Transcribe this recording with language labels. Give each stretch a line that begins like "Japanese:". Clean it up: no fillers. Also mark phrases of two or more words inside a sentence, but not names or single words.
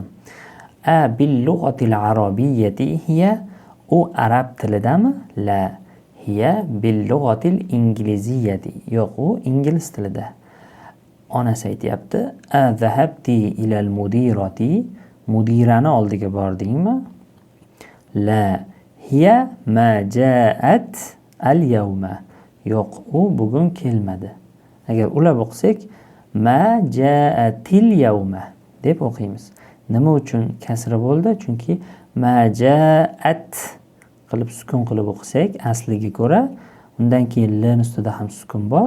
Arabic: باللغة العربية هي.
Uzbek: U arab tilidami? La.
Arabic: هي باللغة الإنجليزية.
Uzbek: Yo'q, u ingliz tilida. Onasi aytayapti.
Arabic: ذهبت إلى المديرة.
Uzbek: Mudirani oldiga bordingmi?
Arabic: لا. هي ما جاءت اليوم.
Uzbek: Yo'q, u bugun kelmadi. Agar ulab o'qisak,
Arabic: ما جاءت اليوم
Uzbek: deb o'qiymiz. Nima uchun kasra bo'ldi? Chunki
Arabic: ما جاءت
Uzbek: qilib sukun qilib o'qisak, asliga ko'ra, undan keyin l ustida ham sukun bor.